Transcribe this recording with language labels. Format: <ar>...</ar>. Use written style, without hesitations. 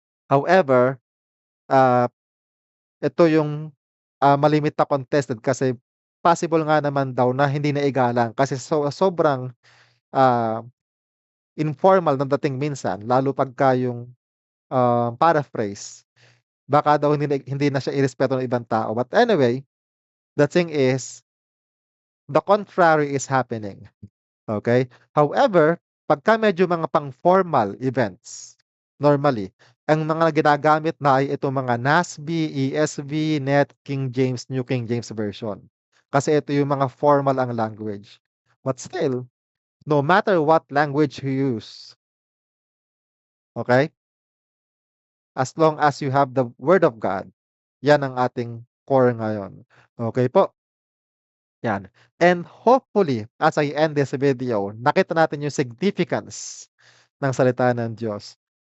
<tl>However, ah, ito yung, malimit na contested kasi possible nga naman daw na hindi naigalang kasi sobrang, ah, informal ng dating minsan lalo pagka yung, paraphrase. Baka daw hindi na siya irespeto ng ibang tao.</tl> <en>But anyway, the thing is, the contrary is happening. Okay?</en> <tl>However, pagka medyo mga pang-formal events, normally, ang mga ginagamit na ay itong mga NASB, ESV, NET, King James, New King James Version. Kasi ito yung mga formal ang language.</tl> <en>But still, no matter what language you use, okay? As long as you have the Word of God,</en> <tl>yan ang ating core ngayon.</tl> <en>Okay po? Yan. And hopefully, as I end this video,</en> <tl>nakita natin yung significance ng salita ng Diyos.</tl>